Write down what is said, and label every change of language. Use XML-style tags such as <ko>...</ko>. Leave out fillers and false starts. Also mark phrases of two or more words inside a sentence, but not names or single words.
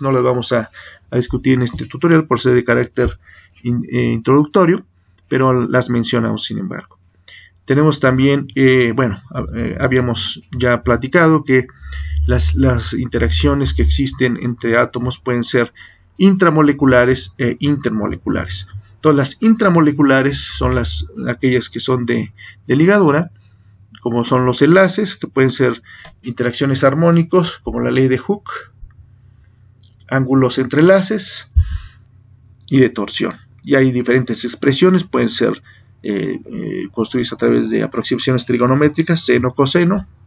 <es>No las vamos a discutir en este tutorial por ser de carácter introductorio, pero las mencionamos sin embargo. Tenemos también, habíamos ya platicado que las interacciones que existen entre átomos pueden ser intramoleculares e intermoleculares. Entonces, las intramoleculares son aquellas que son de ligadura, como son los enlaces, que pueden ser interacciones armónicos, como la ley de Hooke, ángulos entre enlaces y de torsión. Y hay diferentes expresiones, pueden ser construidas a través de aproximaciones trigonométricas, seno, coseno.</es>